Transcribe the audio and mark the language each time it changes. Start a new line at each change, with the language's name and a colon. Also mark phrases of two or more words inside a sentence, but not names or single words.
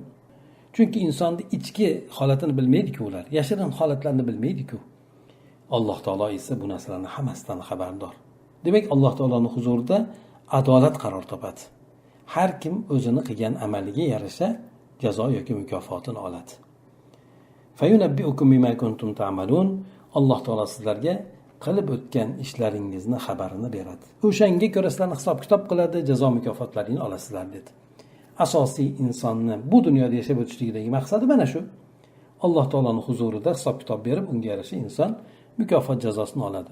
Uzbek: Chunki insonning ichki holatini bilmaydi-ku ular, yashirin holatlarni bilmaydi-ku. Alloh taolo esa bu narsalarning hammasidan xabardor. Demak, Alloh taoloning huzurida adolat qaror topadi. Har kim o'zini qilgan amaliga yarasha jazo yoki mukofotini oladi.
Arabic: فينبئكم بما كنتم تعملون.
Uzbek: Alloh taolo sizlarga qilib o'tgan ishlaringizni xabarini beradi. O'shanga ko'ra sizlarni hisob-kitob qiladi, jazo mukofotlarini olasizlar dedi. Asosiy insonni bu dunyoda yashab o'tishligidagi maqsadi mana shu. Alloh taoloning huzurida hisob-kitob berib, unga yarasha inson mukofot jazosini oladi.